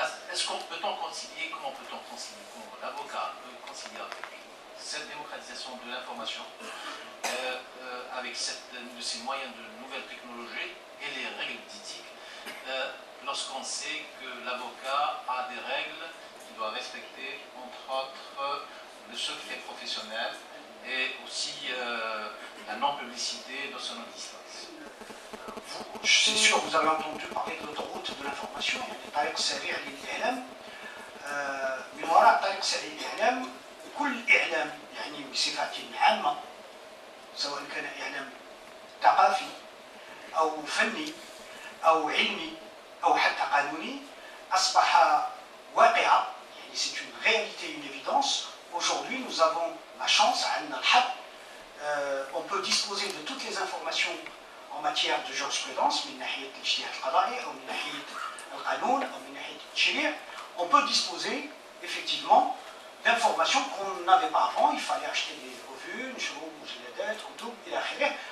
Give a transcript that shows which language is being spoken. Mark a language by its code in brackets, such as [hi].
[fr] Est-ce qu'on peut-on concilier, comment peut-on concilier, comment l'avocat peut concilier cette démocratisation de l'information avec ces moyens de nouvelles technologies et les règles d'éthique lorsqu'on sait que l'avocat a des règles qu'il doit respecter, entre autres le secret professionnel et aussi la non-publicité de son existence. C'est sûr, vous avez entendu parler de l'autoroute de l'information, [ar] يعني طريق سريع للإعلام. من وراء طريق سريع للإعلام كل إعلام يعني بصفة عامة، سواء كان إعلام ثقافي أو فني أو علمي أو حتى قانوني، أصبح واقعة، يعني [fr] c'est une réalité, une évidence. Aujourd'hui, nous avons la chance, [ar] عندنا الحظ، [fr] on peut disposer de toutes les informations en matière de jurisprudence [ar] من ناحية الاجتهاد القضائي أو من ناحية القانون أو من ناحية التشريع. [fr] On peut disposer effectivement d'informations qu'on n'avait pas avant. Il fallait acheter des revues, [ar] نشروا مجلدات, كتب إلى آخره.